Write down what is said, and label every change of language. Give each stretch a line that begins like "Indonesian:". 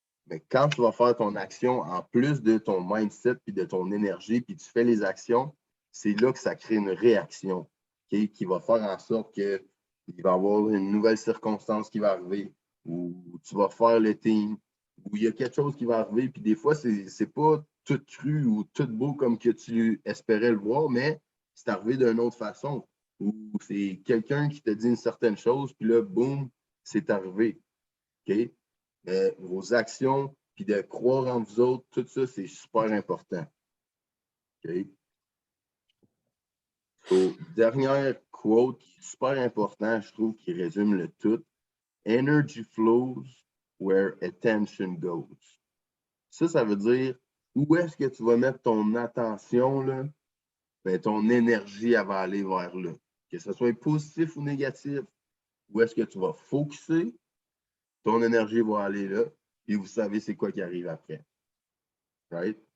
French: Mais quand tu vas faire ton action, en plus de ton mindset puis de ton énergie, puis tu fais les actions, c'est là que ça crée une réaction, okay, qui va faire en sorte qu'il va y avoir une nouvelle circonstance qui va arriver, ou tu vas faire le team, ou il y a quelque chose qui va arriver, puis des fois, c'est pas tout cru ou tout beau comme que tu espérais le voir, mais c'est arrivé d'une autre façon, ou c'est quelqu'un qui te dit une certaine chose, puis là, boum, c'est arrivé. OK? Vos actions, puis de croire en vous autres, tout ça, c'est super important. OK? So, dernière quote qui est super important, je trouve, qui résume le tout.
English: Energy flows where attention goes.
French: Ça veut dire où est-ce que tu vas mettre ton attention, là? Ben, ton énergie, elle va aller vers là. Que ce soit positif ou négatif, où est-ce que tu vas focuser, ton énergie va aller là, et vous savez c'est quoi qui arrive après. Right?